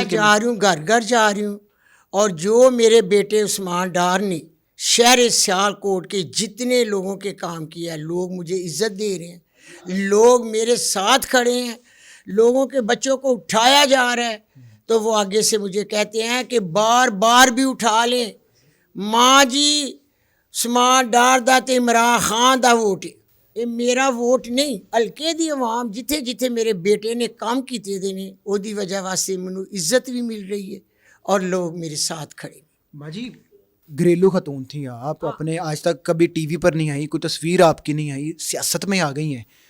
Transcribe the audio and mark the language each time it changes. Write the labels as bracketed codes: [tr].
[ur] میں جا رہی ہوں, گھر گھر جا رہی ہوں. اور جو میرے بیٹے عثمان ڈار نے شہر سیالکوٹ کے جتنے لوگوں کے کام کیا ہے, لوگ مجھے عزت دے رہے ہیں, لوگ میرے ساتھ کھڑے ہیں. لوگوں کے بچوں کو اٹھایا جا رہا ہے تو وہ آگے سے مجھے کہتے ہیں کہ بار بار بھی اٹھا لیں. [pa] ماں جی عثمان ڈار داتے عمران خان دا ووٹ. [ur] یہ میرا ووٹ نہیں, [pa] ہلکے دی عوام جتھے جتھے میرے بیٹے نے کام کیتے دے نے وہ دی وجہ واسطے مینوں عزت [ur] بھی مل رہی ہے اور لوگ میرے ساتھ کھڑے. ماں جی گھریلو خاتون تھیں آپ, اپنے آج تک کبھی ٹی وی پر نہیں آئی, کوئی تصویر آپ کی نہیں آئی, سیاست میں آ گئی ہیں.